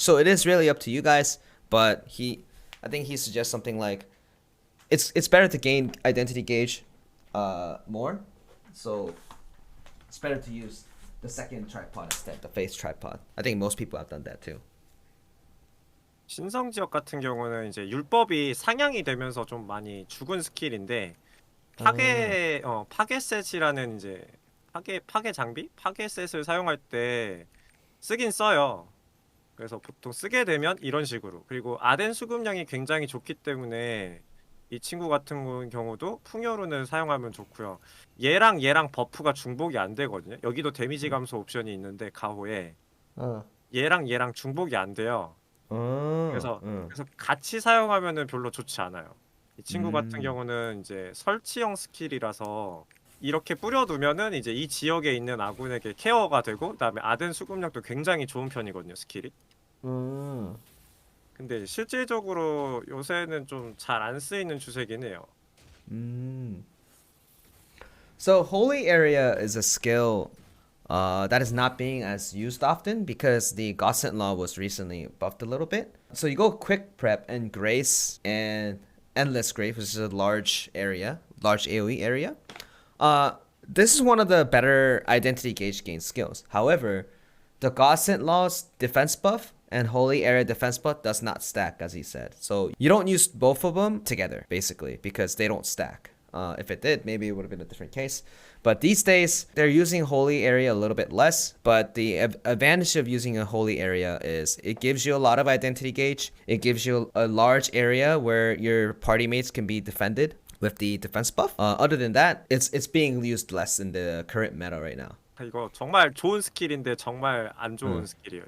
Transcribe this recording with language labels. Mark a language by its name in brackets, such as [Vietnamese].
[English] So it is really up to you guys, but I think he suggests something like it's better to gain identity gauge more. So it's better to use the second tripod instead, the face tripod. I think most people have done that too. [Korean] 신성 지역 같은 경우는 이제 율법이 상향이 되면서 좀 많이 죽은 스킬인데 파괴 셋이라는 이제 파괴 장비? 파괴 셋을 사용할 때 쓰긴 써요. 그래서 보통 쓰게 되면 이런 식으로. 그리고 아덴 수급량이 굉장히 좋기 때문에 이 친구 같은 경우도 풍요룬을 사용하면 좋고요. 얘랑 버프가 중복이 안 되거든요. 여기도 데미지 감소 옵션이 있는데 가호에 얘랑 중복이 안 돼요. 그래서 같이 사용하면은 별로 좋지 않아요. 이 친구 같은 경우는 이제 설치형 스킬이라서 이렇게 뿌려두면은 이제 이 지역에 있는 아군에게 케어가 되고, 그다음에 아덴 수급력도 굉장히 좋은 편이거든요, 스킬이. 근데 실질적으로 요새는 좀 잘 안 쓰이는 추세긴 해요. [English] So Holy Area is a skill that is not being as used often because the Godsent Law was recently buffed a little bit. So you go Quick Prep and Grace and Endless Grace, which is a large AoE area. This is one of the better identity gauge gain skills. However, the Godsent Law's defense buff and Holy Area defense buff does not stack, as he said. So you don't use both of them together, basically, because they don't stack. If it did, maybe it would have been a different case. But these days, they're using Holy Area a little bit less. But the advantage of using a Holy Area is it gives you a lot of identity gauge. It gives you a large area where your party mates can be defended with the defense buff. Other than that, it's being used less in the current meta right now. [Korean] 이거 정말 좋은 스킬인데 정말 안 좋은 스킬이에요.